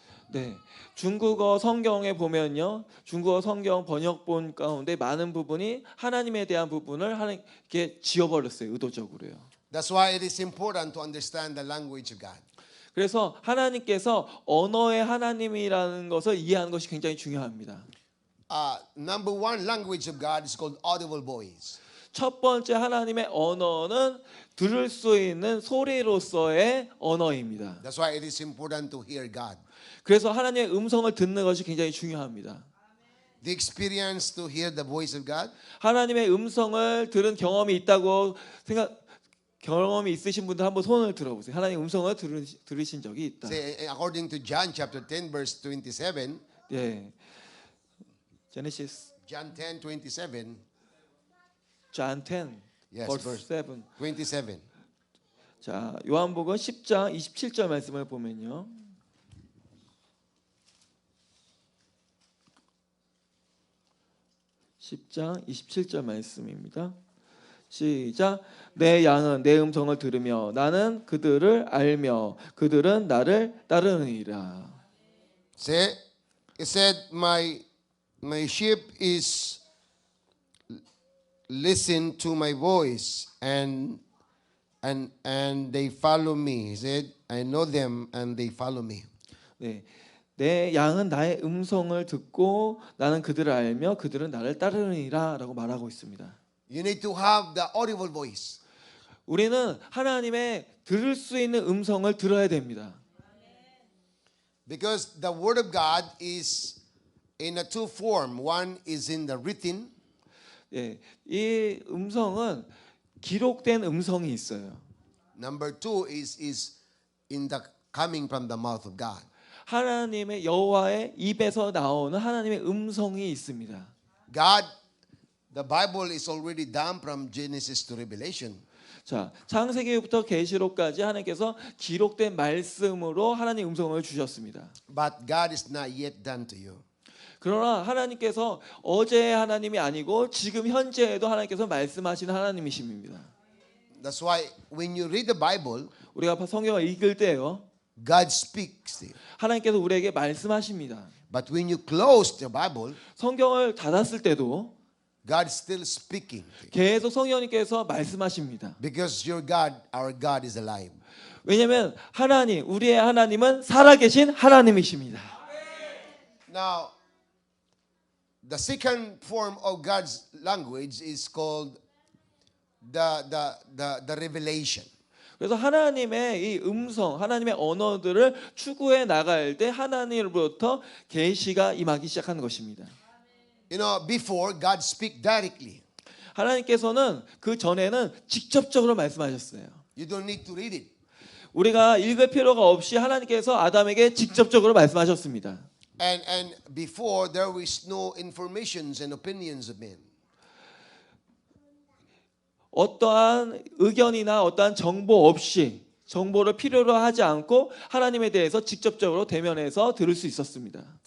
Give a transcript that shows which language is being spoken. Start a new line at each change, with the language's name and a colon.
Korean: 네, 중국어 성경에 보면요, 중국어 성경 번역본 가운데 많은 부분이 하나님에 대한 부분을 이렇게 지워버렸어요, 의도적으로요.
English: That's why it is important to understand the language of God.
Korean: 그래서 하나님께서 언어의 하나님이라는 것을 이해하는 것이 굉장히 중요합니다.
English: Number one language of God is called audible voice.
Korean: 첫 번째 하나님의 언어는 들을 수 있는 소리로서의 언어입니다.
English: That's why it is important to hear God.
Korean: 그래서 하나님의 음성을 듣는 것이 굉장히 중요합니다.
English: The experience to hear the voice of God.
Korean: 하나님의 음성을 들은 경험이 있다고 경험이 있으신 분들 한번 손을 들어보세요. 하나님의 음성을 들으신 적이 있다.
English: Say, according to John chapter 10 verse 27.
Korean: 예. 제네시스
English: John 10:27. John 10 Yes, verse 7. 27.
Korean: 자, 요한복음 10장 27절 말씀을 보면요. (10장 27절) 말씀입니다. 시작. 내 양은 내 음성을 들으며 나는 그들을 알며 그들은 나를 따르느니라.
English: Say, it said, my sheep is listen to my voice and they follow me. He said, I know them and they follow me.
Korean: 네, 내 양은 나의 음성을 듣고 나는 그들을 알며 그들은 나를 따르느니라라고 말하고 있습니다.
English: You need to have the audible voice.
Korean: 우리는 하나님의 들을 수 있는 음성을 들어야 됩니다.
English: Because the word of God is in a two form. One is in the written.
Korean: 예, 이 음성은 기록된 음성이 있어요.
English: Number two is in the coming from the mouth of God.
Korean: 하나님의 여호와의 입에서 나오는 하나님의 음성이 있습니다.
English: God, the Bible is already done from Genesis to Revelation.
Korean: 자, 창세기부터 계시록까지 하나님께서 기록된 말씀으로 하나님의 음성을 주셨습니다.
English: But God is not yet done to you.
Korean: 그러나 하나님께서 어제의 하나님이 아니고 지금 현재에도 하나님께서 말씀하시는 하나님이십니다.
English: That's why when you read the Bible,
Korean: 우리가 성경을 읽을 때요,
English: God speaks to you.
Korean: 하나님께서 우리에게 말씀하십니다.
English: But when you close the Bible,
Korean: 성경을 닫았을 때도
English: God is still speaking to you.
Korean: 계속 성령님께서 말씀하십니다.
English: Because your God, our God is alive.
Korean: 왜냐하면 하나님, 우리의 하나님은 살아계신 하나님이십니다.
English: Now, the second form of God's language is called the revelation.
Korean: 그래서 하나님의 이 음성, 하나님의 언어들을 추구해 나갈 때 하나님으로부터 계시가 임하기 시작하는 것입니다.
English: You know, before God speak directly.
Korean: 하나님께서는 그 전에는 직접적으로 말씀하셨어요.
English: You don't need to read it.
Korean: 우리가 읽을 필요가 없이 하나님께서 아담에게 직접적으로 말씀하셨습니다.
English: And before there was no informations and opinions of men.
Korean: 어떠한 의견이나 어떠한 정보 없이 정보를 필요로 하지 않고 하나님에 대해서 직접적으로 대면해서 들을 수 있었습니다.